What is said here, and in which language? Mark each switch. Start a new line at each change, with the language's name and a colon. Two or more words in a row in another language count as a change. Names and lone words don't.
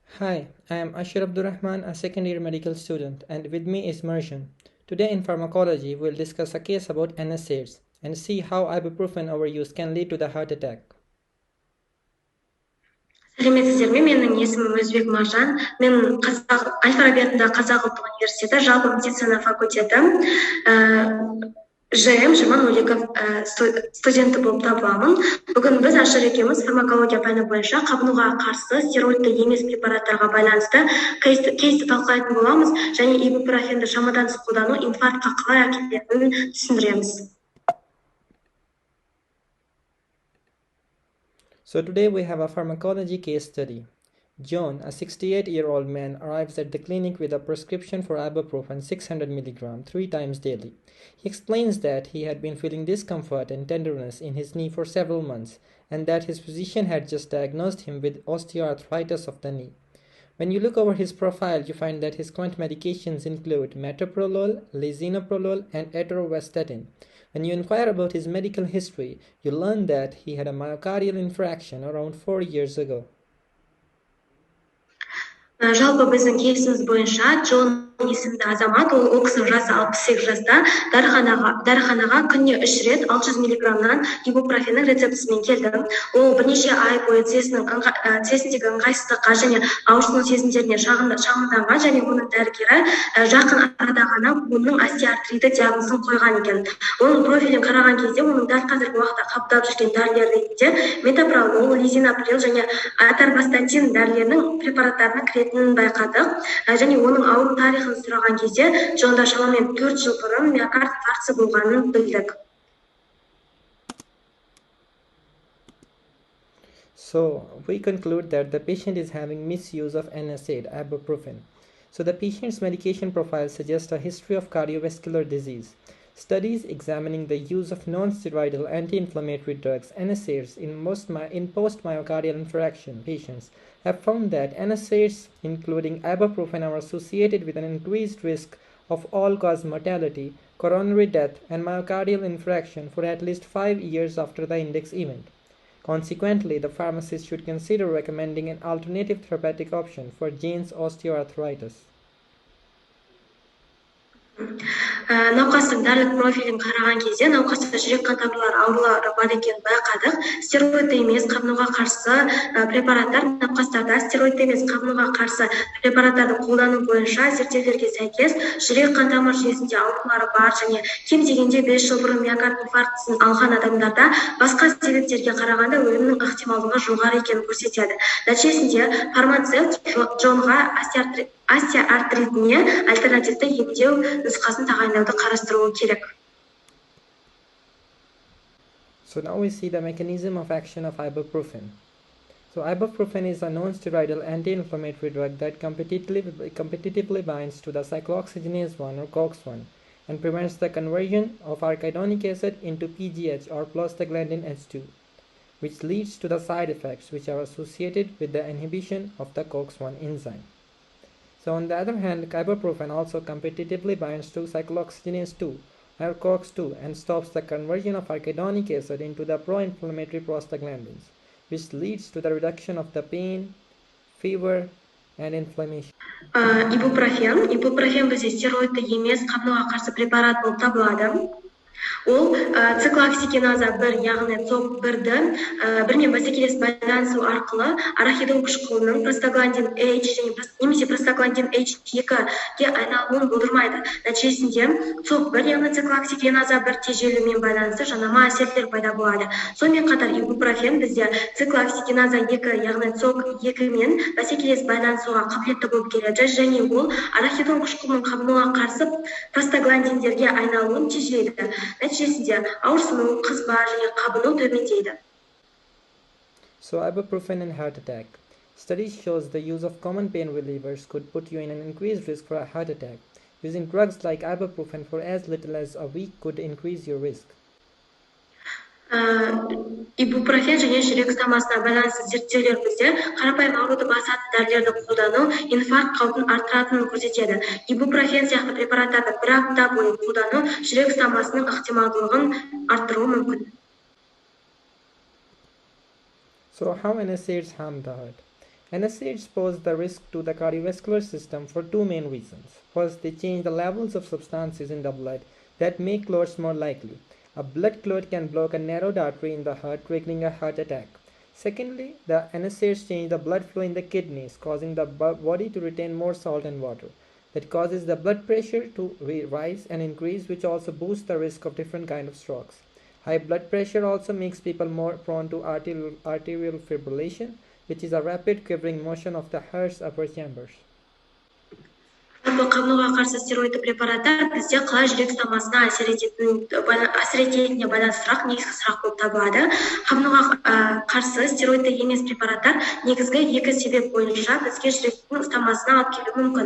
English: Hi, I am Ashir Abdurrahman, a second-year medical student, and with me is Marjan. Today in pharmacology, we will discuss a case about NSAIDs and see how ibuprofen overuse can lead to the heart attack.
Kazakh: Сәлеметсіздер ме? Менің есімім Өзбек Маржан. Мен Әл-Фараби атындағы Қазақ ұлттық университеті жалпы медицина факультеті ЖМ 2002 студенті болып табыламын. Бүгін біз Ашыр екеуміз фармакология пәні бойынша қабынуға қарсы стероидты емес препараттарға байланысты кейсті талқылайтын боламыз және ибупрофенді шамадан тыс қолдану инфарктқа қалай әкелетінін түсіндіреміз.
English: So today we have a pharmacology case study. John, a 68-year-old man, arrives at the clinic with a prescription for ibuprofen 600 mg 3 times daily. He explains that he had been feeling discomfort and tenderness in his knee for several months and that his physician had just diagnosed him with osteoarthritis of the knee. When you look over his profile, you find that his current medications include metoprolol, lisinoprolol, and atorvastatin. When you inquire about his medical history, you learn that he had a myocardial infarction around 4 years ago.
Kazakh: Жалпы біздің кейсіміз бойынша Джон есімді азамат, ол кісінің жасы 68 жаста, дәріханаға күніне 3 рет 600 мг-нан ибупрофеннің рецептісімен келді. Ол бірнеше ай бойы тізесіндегі ыңғайсыздыққа және ауырсыну сезімдеріне шағымданған және оның дәрігері жақын арада ғана оның остеоартриті диагнозын қойған екен. Оның профилін қараған кезде оның дәл қазіргі уақытта қабылдап жүрген дәрілер ретінде метопролол, лизинаприл және аторвастатин дәрілерінің препараттарына кіретінін байқадық. Және оның ауру тарихын сұраған кезде Джонда шамамен 4 жыл бұрын миокард инфаркті болғанын білдік.
English: So we conclude that the patient is having misuse of NSAID, ibuprofen. So the patient's medication profile suggests a history of cardiovascular disease. Studies examining the use of non-steroidal anti-inflammatory drugs, NSAIDs, in post-myocardial infarction patients have found that NSAIDs, including ibuprofen, are associated with an increased risk of all-cause mortality, coronary death, and myocardial infarction for at least 5 years after the index event. Consequently, the pharmacist should consider recommending an alternative therapeutic option for Jane's osteoarthritis.
Kazakh: Науқастың дәрілік профилін қараған кезде науқаста жүрек қан тамырлары аурулары бар екенін байқадық. Стероидты емес қабынуға қарсы препараттар науқастарда стероидты емес қабынуға қарсы препараттарды қолдану бойынша зерттеулерге сәйкес жүрек қан тамыр жүйесінде аурулары бар және кем дегенде 5 жыл бұрын миокард инфарктісін алған адамдарда басқа себептерге қарағанда өлімнің ықтималдығы жоғары екенін көрсетеді. Нәтижесінде фармацевт Джонға остеоартритіне альтернативті емдеу нұсқасын тағайындауды қарастыруы керек.
English: So now we see the mechanism of action of ibuprofen. So ibuprofen is a non-steroidal anti-inflammatory drug that competitively binds to the cyclooxygenase 1 or COX-1 and prevents the conversion of arachidonic acid into PGH or prostaglandin H2, which leads to the side effects which are associated with the inhibition of the COX-1 enzyme. So on the other hand, ibuprofen also competitively binds to cyclooxygenase 2 or COX-2 and stops the conversion of arachidonic acid into the pro-inflammatory prostaglandins, which leads to the reduction of the pain, fever, and inflammation.
Kazakh: Ибупрофен бізде стероидты емес қабынуға қарсы препарат болып табылады. Ол циклооксигеназа 1, яғни ЦОП1-ді бірмен бәсекелес байланысу арқылы арахидон қышқылының простагландин H немесе простагландин H2-ге айналуын болдырмайды. Нәтижесінде ЦОП1, яғни циклооксигеназа 1 тежелуімен байланысты жанама әсерлер пайда болады. Сонымен қатар ибупрофен бізде циклооксигеназа 2, яғни ЦОП2-мен бәсекелес байланысуға қабілетті болып келеді және ол арахидон қышқылының қабынуға қарсы простагландиндерге айналуын тежейді.
English: So ibuprofen and heart attack. Studies shows the use of common pain relievers could put you in an increased risk for a heart attack. Using drugs like ibuprofen for as little as a week could increase your risk.
Kazakh: Ибупрофен және жүрек стамасына байланысты зерттеулер бізде қарапайым ауруды басатын дәрілерді қолдану инфаркт қаупін арттыратынын көрсетеді. Ибупрофен сияқты препараттарды 1 апта бойы қолдану жүрек стамасының ықтималдылығын арттыруы мүмкін.
English: So how NSAIDs harm the heart? NSAIDs pose the risk to the cardiovascular system for two main reasons. First, they change the levels of substances in the blood that make clots more likely. A blood clot can block a narrowed artery in the heart, triggering a heart attack. Secondly, the NSAIDs change the blood flow in the kidneys, causing the body to retain more salt and water. That causes the blood pressure to rise and increase, which also boosts the risk of different kinds of strokes. High blood pressure also makes people more prone to arterial fibrillation, which is a rapid quivering motion of the heart's upper chambers.
Kazakh: Қабынуға қарсы стероидты препараттар бізде қалай жүрек ұстамасына әсер ететініне байланысты сұрақ, негізгі сұрақ болып табылады. Қабынуға қарсы стероидты емес препараттар негізгі екі себеп бойынша бізге жүректің ұстамасына алып келуі мүмкін.